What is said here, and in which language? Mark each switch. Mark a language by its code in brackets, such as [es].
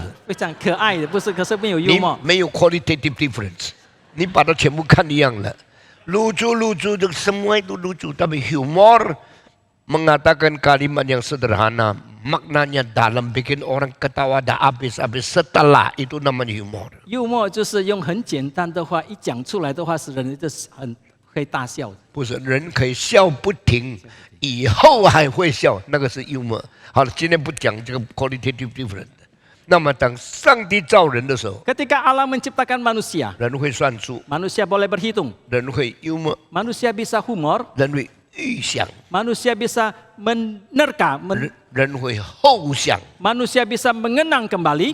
[zh] 非常可爱的，不是，可是没有幽你默。没有 [en] qualitative difference， [zh] 你把它全部看一样了。 [id] lucu-lucu, semua itu lucu. Tapi humor mengatakan kalimat yang sederhana, maknanya dalam, bikin orang ketawa dah habis-habis. Setelah itu namanya humor. [zh] 幽默就是用很简单的话，一讲出来的话，使人就是很可以大笑的。不是人可以笑不停，以后还会笑，那个是幽默。好了，今天不讲这个 [en] qualitative difference。 [zh] 那么当上帝造人的时候， [id] Ketika Allah menciptakan manusia, [zh] 人会算数， [id] manusia boleh berhitung, [zh] 人会幽默， [id] manusia bisa humor, [zh] 人会预想， [id] manusia bisa menerka, [zh] 人会后想， [id] manusia bisa mengenang kembali,